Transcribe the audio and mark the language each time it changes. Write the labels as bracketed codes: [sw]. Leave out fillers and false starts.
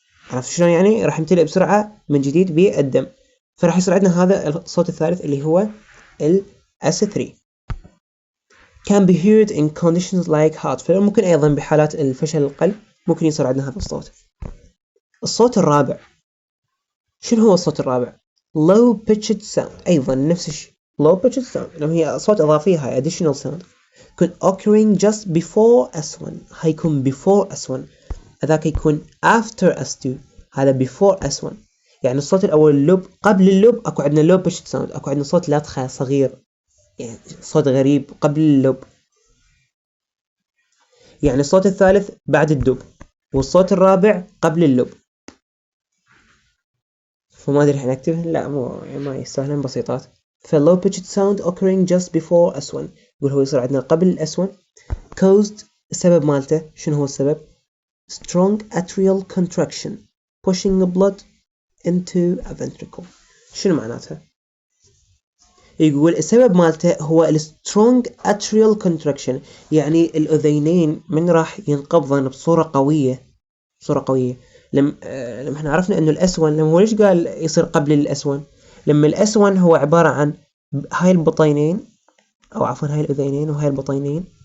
[ar] عرفت شلون يعني؟ راح يمتلئ بسرعة من جديد بالدم، فراح يصير عندنا هذا الصوت الثالث اللي هو الاس 3. [en] can be heard in conditions like heart failure. [ar] ممكن أيضا بحالات الفشل القلب ممكن يصير عندنا هذا الصوت. الصوت الرابع شنو هو الصوت الرابع؟ [en] low pitched sound. [ar] أيضا نفس الشيء [en] low pitched sound [ar] لأنه هي أصوات إضافية، هاي [en] additional sound [ar] يكون [en] occurring just before S1. [ar] هيكون [en] before S1، [ar] هذاك يكون [en] after S2، [ar] هذا before S1. يعني الصوت الأول اللوب، قبل اللوب أكو عندنا [en] low pitched sound، [ar] أكو عندنا صوت لطخة صغير يعني صوت غريب قبل اللوب. يعني الصوت الثالث بعد الدب والصوت الرابع قبل اللب. فما أدري حنكتبه، لا ما يستاهلن، بسيطات. فال [en] low pitched sound occurring just before S1 [ar] يقول هو يصير عندنا قبل S1. [en] caused [ar] السبب مالته شنو هو السبب؟ [en] strong atrial contraction pushing the blood into a ventricle. [ar] شنو معناتها؟ يقول السبب مالته هو [en] strong atrial contraction، [ar] يعني الأذينين من راح ينقبضن بصورة قوية. لما احنا عرفنا انه الاس 1 لما هو ليش قال يصير قبل الاس 1؟ لما الاس 1 هو عبارة عن هاي البطينين، او عفوا هاي الاذينين وهاي البطينين.